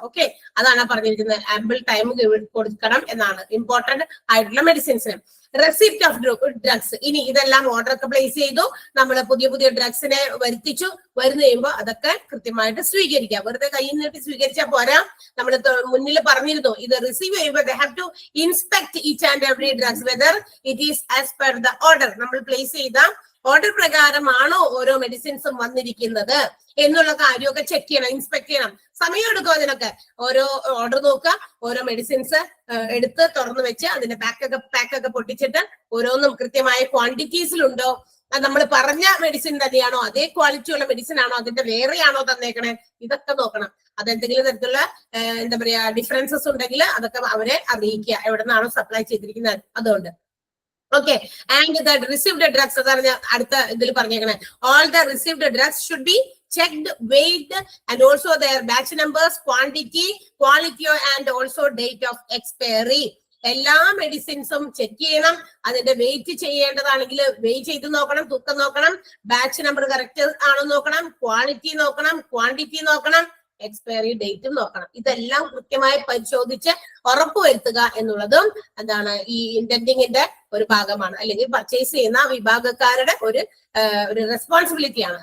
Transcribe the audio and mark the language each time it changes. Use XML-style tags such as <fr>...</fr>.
<ml>Okay, അതാണ് പറഞ്ഞിരിക്കുന്നത്. Ample time കൊടുക്കണം എന്നാണ് ഇമ്പോർട്ടന്റ് ആയിട്ടുള്ള മെഡിസിൻസിന്. റെസിപ്റ്റ് ഓഫ് ഡ്രഗ്സ്, ഇനി ഇതെല്ലാം ഓർഡർ ഒക്കെ പ്ലേസ് ചെയ്തു, നമ്മൾ പുതിയ പുതിയ ഡ്രഗ്സിനെ വരുത്തിച്ചു, വരുന്നു കഴിയുമ്പോൾ അതൊക്കെ കൃത്യമായിട്ട് സ്വീകരിക്കാം. വെറുതെ കയ്യിൽ നിന്നിട്ട് സ്വീകരിച്ചാൽ പോരാ. നമ്മൾ മുന്നിൽ പറഞ്ഞിരുന്നു, ഇത് റിസീവ് ചെയ്യുമ്പോൾ</ml> <en>they have to inspect each and every drugs whether it is as per the order.</en> <ml>നമ്മൾ പ്ലേസ് ചെയ്ത ഓർഡർ പ്രകാരമാണോ ഓരോ മെഡിസിൻസും വന്നിരിക്കുന്നത് എന്നുള്ള കാര്യമൊക്കെ ചെക്ക് ചെയ്യണം, ഇൻസ്പെക്ട് ചെയ്യണം. സമയം എടുക്കും അതിനൊക്കെ. ഓരോ ഓർഡർ നോക്കുക, ഓരോ മെഡിസിൻസ് എടുത്ത് തുറന്നു വെച്ച് അതിന്റെ പാക്കൊക്കെ പൊട്ടിച്ചിട്ട് ഓരോന്നും കൃത്യമായ ക്വാണ്ടിറ്റീസിലുണ്ടോ, നമ്മൾ പറഞ്ഞ മെഡിസിൻ തന്നെയാണോ, അതേ ക്വാളിറ്റി ഉള്ള മെഡിസിൻ ആണോ, അതിന്റെ വേറെയാണോ തന്നേക്കണേ, ഇതൊക്കെ നോക്കണം. അതെന്തെങ്കിലും തരത്തിലുള്ള എന്താ പറയാ ഡിഫറൻസസ് ഉണ്ടെങ്കിൽ അതൊക്കെ അവരെ അറിയിക്കുക, എവിടെ നിന്നാണോ സപ്ലൈ ചെയ്തിരിക്കുന്നത് അതുകൊണ്ട്.</ml> <en>Okay, and the received drugs</en> <ml>അതാണ് അടുത്ത ഇതിൽ പറഞ്ഞേക്കണേ.</ml> <en>All the received drugs should be checked, weighed, and also their batch numbers, quantity, quality, and also date of expiry.</en> <ml>എല്ലാ മെഡിസിൻസും ചെക്ക് ചെയ്യണം. അതിന്റെ വെയിറ്റ് ചെയ്യേണ്ടതാണെങ്കിൽ വെയിറ്റ് ചെയ്ത് നോക്കണം, തൂക്കം നോക്കണം, ബാച്ച് നമ്പർ കറക്റ്റ് ആണോ നോക്കണം, ക്വാളിറ്റി നോക്കണം, ക്വാണ്ടിറ്റി നോക്കണം, എക്സ്പയറി ഡേറ്റും നോക്കണം. ഇതെല്ലാം കൃത്യമായി പരിശോധിച്ച് ഉറപ്പുവരുത്തുക എന്നുള്ളതും എന്താണ് ഈ ഇന്റന്റിങ്ങിന്റെ ഒരു ഭാഗമാണ്, അല്ലെങ്കിൽ പർച്ചേസ് ചെയ്യുന്ന വിഭാഗക്കാരുടെ ഒരു റെസ്പോൺസിബിലിറ്റിയാണ്.</ml>